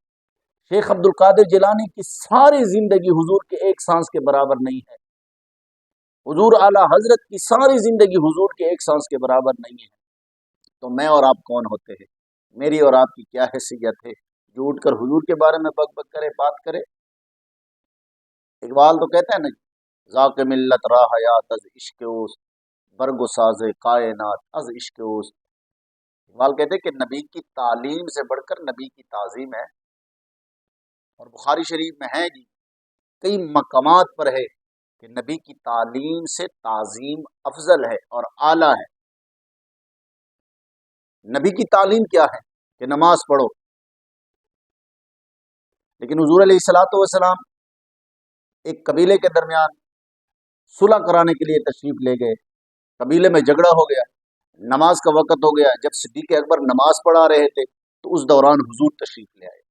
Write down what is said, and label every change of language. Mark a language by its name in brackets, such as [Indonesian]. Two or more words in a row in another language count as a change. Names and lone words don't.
[Urdu] شیخ عبد القادر جیلانی کی ساری زندگی حضور کے ایک سانس کے برابر نہیں ہے۔ حضور اعلیٰ حضرت کی ساری زندگی حضور کے ایک سانس کے برابر نہیں ہے۔ تو میں اور آپ کون ہوتے ہیں؟ میری اور آپ کی کیا حیثیت ہے جو اٹھ کر حضور کے بارے میں بک بک کرے، بات کرے؟ اقبال تو کہتا ہے نا، [Persian] ذاک ملت را حیات از عشق اوست، برگ و ساز کائنات از عشق اوست۔ [Urdu] اقبال کہتے ہیں کہ نبی کی تعلیم سے بڑھ کر نبی کی تعظیم ہے، اور بخاری شریف میں ہے جی، کئی مقامات پر ہے کہ نبی کی تعلیم سے تعظیم افضل ہے اور اعلیٰ ہے۔ نبی کی تعلیم کیا ہے کہ نماز پڑھو، لیکن حضور [Arabic] علیہ الصلوۃ والسلام [Urdu] ایک قبیلے کے درمیان صلح کرانے کے لیے تشریف لے گئے، قبیلے میں جھگڑا ہو گیا، نماز کا وقت ہو گیا، جب صدیق اکبر نماز پڑھا رہے تھے تو اس دوران حضور تشریف لے آئے۔